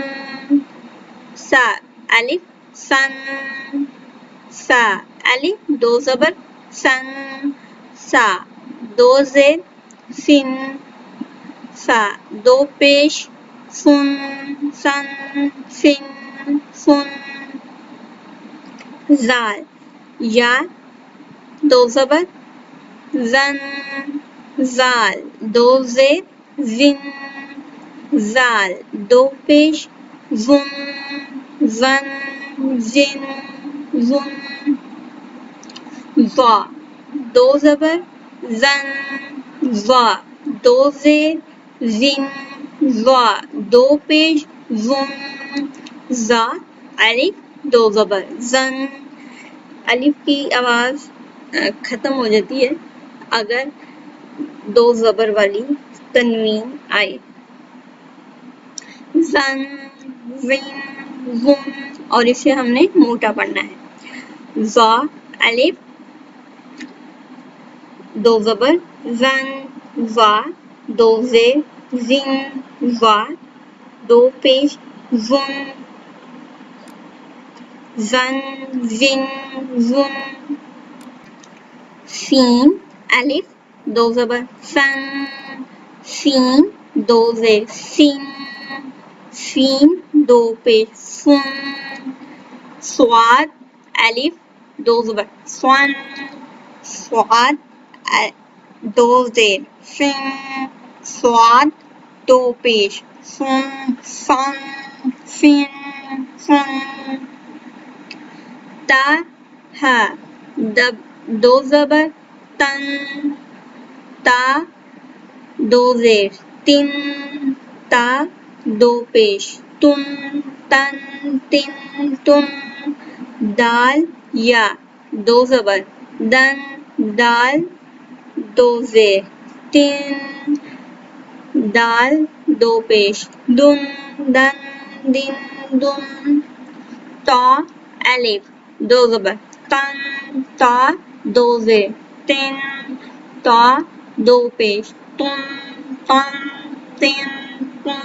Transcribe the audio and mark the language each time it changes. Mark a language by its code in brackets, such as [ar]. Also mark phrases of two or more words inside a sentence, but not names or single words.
[ur] سا، الف سن، سا، الف 2 زبر، سن، سا 2 زیر، سن، سا 2 پیش، سن، سن، سن، سن۔ زال، یا 2 زبر، زن، زال 2 زیر، زن، زال 2 پیش، زن، زن، زن، زن۔ ضا، 2 زبر، زن، ضا 2 زیر، زن، ضا 2 پیش، زن، ضا، الف 2 زبر، زن۔ الف کی آواز ختم ہو جاتی ہے اگر 2 زبر والی تنوین آئے۔ زن، زن، زن، اور اسے ہم نے موٹا پڑھنا ہے۔ زا، الف 2 زبر، زن، زا 2 زیر، زن، زا 2 پیش، زن، زن، زن، زن۔ سین، الف 2 زبر، سن، سین 2 زیر، سن، سین 2 پیش، سن۔ صاد، الف 2 زبر، سون، صاد 2 زیر، سن، صاد 2 پیش، سن، سن، سن، سن۔ تا، ہا 2 زبر، تن، تا 2 زیر، تن، تا 2 پیش، تن، تن، تن، تن۔ دال، یا 2 زبر، دن، دال 2 زیر، تن، دال 2 پیش، دن، دن دن دن تا الف دو زبر تن تا دو زیر تن تا دو پیش تن تن تن تن.